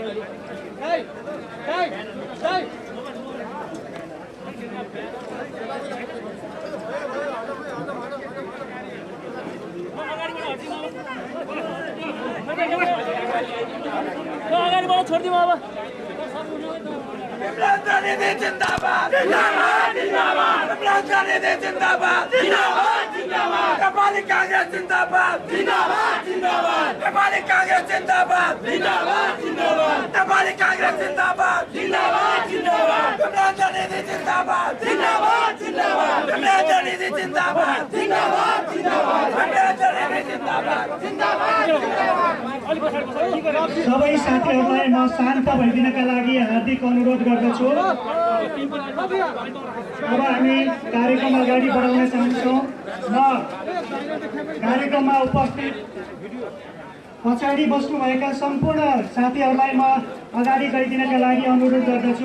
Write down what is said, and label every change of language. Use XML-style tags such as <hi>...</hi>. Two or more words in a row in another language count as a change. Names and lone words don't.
<ne>अगाडिबाट छोडिदिउँ अब जिंदाबाद जिंदाबाद जिंदाबाद जिंदाबाद जिंदाबाद नेपाली कांग्रेस जिंदाबाद जिंदाबाद जिंदाबाद नेपाली कांग्रेस जिंदाबाद जिंदाबाद जिंदाबाद नेपाली कांग्रेस जिंदाबाद जिंदाबाद जिंदाबाद जिंदाबाद जिंदाबाद जिंदाबाद जिंदाबाद जिंदाबाद जिंदाबाद सबै साथीहरूलाई म शान्त भइदिनका लागि हार्दिक अनुरोध गर्दछु। अब हामी कार्यक्रम अगाडि बढाउन चाहन्छौँ। म कार्यक्रममा उपस्थित पछाडि बस्नुभएका सम्पूर्ण साथीहरूलाई म अगाडि गइदिनका लागि अनुरोध गर्दछु।</ne>